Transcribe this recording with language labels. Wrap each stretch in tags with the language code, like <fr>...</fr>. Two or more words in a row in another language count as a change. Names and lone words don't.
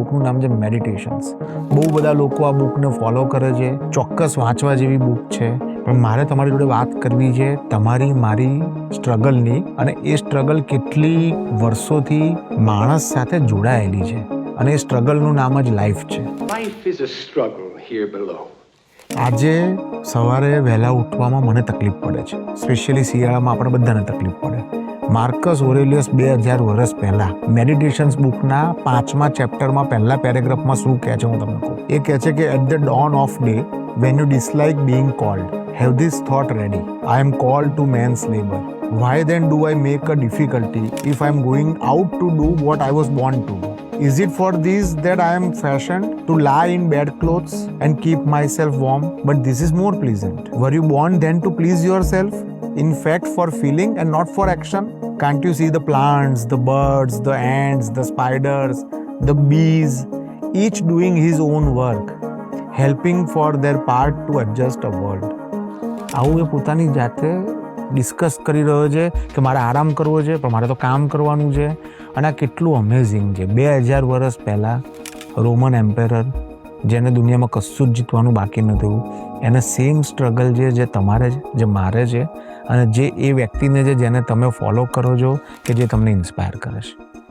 <gu>બુકનું નામ છે મેડિટેશન્સ. બહુ બધા લોકો આ બુકને ફોલો કરે છે. ચોક્કસ વાંચવા જેવી બુક છે. પણ મારે તમારી જોડે વાત કરવી છે તમારી મારી સ્ટ્રગલની, અને એ સ્ટ્રગલ કેટલી વર્ષોથી માણસ સાથે જોડાયેલી છે, અને એ સ્ટ્રગલનું નામ જ લાઈફ છે.</gu> <en>Life is a struggle here below.</en> <gu>આજે સવારે વહેલા ઉઠવામાં મને તકલીફ પડે છે. સ્પેશિયલી શિયાળામાં આપણે બધાને તકલીફ પડે. માર્કસ ઓરેલિયસ 2000 વર્ષ પહેલા મેડિટેશન્સ બુકના 5મા ચેપ્ટરમાં પહેલા પેરેગ્રાફમાં શું કહે છે હું તમને કહું. એ કહે છે કે</gu> <en>at the dawn of day when you dislike being called, have this thought ready: I am called to man's labor. Why then do I make a difficulty if I am going out to do what I was born to do? Is it for this that I am fashioned to lie in bed clothes and keep myself warm? But this is more pleasant. Were you born then to please yourself? In fact, for feeling and not for action? Can't you see the plants, the birds, the ants, the spiders, the bees, each doing his own work, helping for their part to adjust a world?</en> <gu>આવું એ પોતાની જાતે ડિસ્કસ કરી રહ્યો છે કે મારે આરામ કરવો છે, પણ મારે તો કામ કરવાનું છે. અને આ કેટલું અમેઝિંગ છે. 2000 વર્ષ પહેલાં</gu> <en>Roman emperor,</en> <gu>જેને દુનિયામાં કશું જ જીતવાનું બાકી નહોતું, એને સેમ સ્ટ્રગલ છે જે તમારે છે, જે મારે છે, અને જે એ વ્યક્તિને છે જેને તમે ફોલો કરો છો, કે જે તમને ઇન્સ્પાયર કરે છે.</gu>